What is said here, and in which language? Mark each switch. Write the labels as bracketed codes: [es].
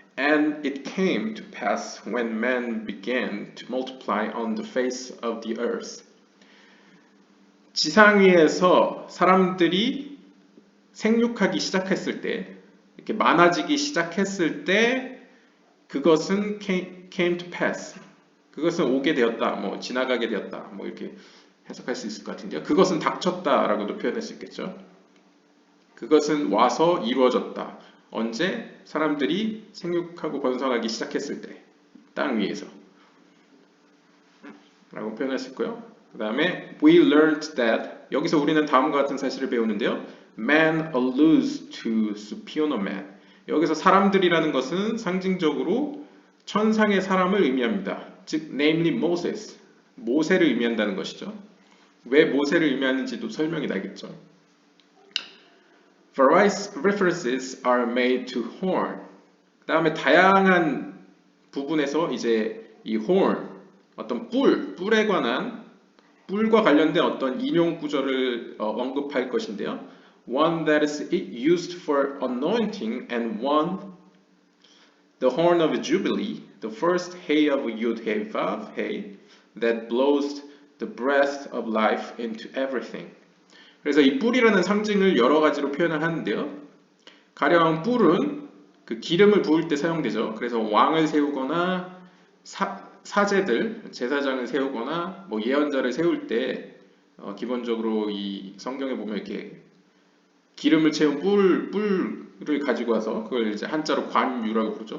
[en] And it came to pass when men began to multiply on the face of the earth. [ko] 지상 위에서 사람들이 생육하기 시작했을 때, 이렇게 많아지기 시작했을 때, 그것은 [en] came to pass. [ko] 그것은 오게 되었다, 뭐 지나가게 되었다, 뭐 이렇게 해석할 수 있을 것 같은데요. 그것은 닥쳤다라고도 표현할 수 있겠죠. 그것은 와서 이루어졌다. 언제? 사람들이 생육하고 번성하기 시작했을 때, 땅 위에서 라고 표현할 수 있고요. 그 다음에 [en] we learned that [ko] 여기서 우리는 다음과 같은 사실을 배우는데요. [en] Man alludes to superior man. [ko] 여기서 사람들이라는 것은 상징적으로 천상의 사람을 의미합니다. 즉 [en] namely Moses, [ko] 모세를 의미한다는 것이죠. 왜 모세를 의미하는지도 설명이 나겠죠. [en] Various references are made to horn. [ko] 다음에 다양한 부분에서 이제 이 horn, 어떤 뿔에 관한 뿔과 관련된 어떤 인용 구절을 언급할 것인데요. [en] One that is used for anointing and one the horn of jubilee, the first hay of Yud Hey Vav Hey that blows the breath of life into everything. [ko] 그래서 이 뿔이라는 상징을 여러 가지로 표현을 하는데요. 가령 뿔은 그 기름을 부을 때 사용되죠. 그래서 왕을 세우거나 사제들, 제사장을 세우거나 뭐 예언자를 세울 때 기본적으로 이 성경에 보면 이렇게 기름을 채운 뿔을 가지고 와서 그걸 이제 한자로 관유라고 부르죠.